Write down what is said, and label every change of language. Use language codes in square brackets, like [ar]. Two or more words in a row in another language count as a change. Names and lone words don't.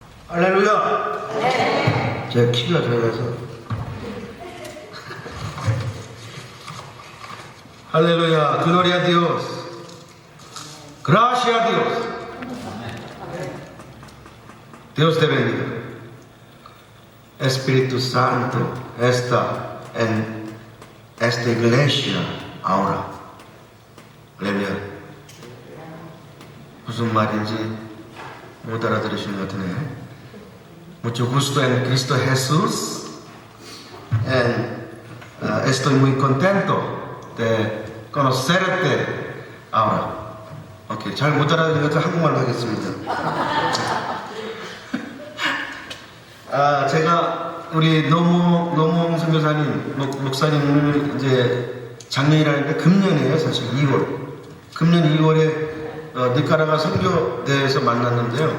[ko] 할렐루야. 네. 제가 키가 작아서. [es] Aleluya, gloria a Dios. Gracias a Dios. Dios te bendiga. Espíritu Santo está en esta iglesia ahora. Aleluya. [ko] 무슨 말인지 못 알아들으시는 것 같으네요. Mucho gusto en Cristo Jesús. Estoy muy contento de conocerte ahora. 오케이, 잘 못 알아들으니까 한국말로 하겠습니다. 제가 우리 노무홍 선교사님, 목사님을 이제 작년이라는데 금년이에요, 사실 2월. 금년 2월에 니카라과 선교대에서 만났는데요.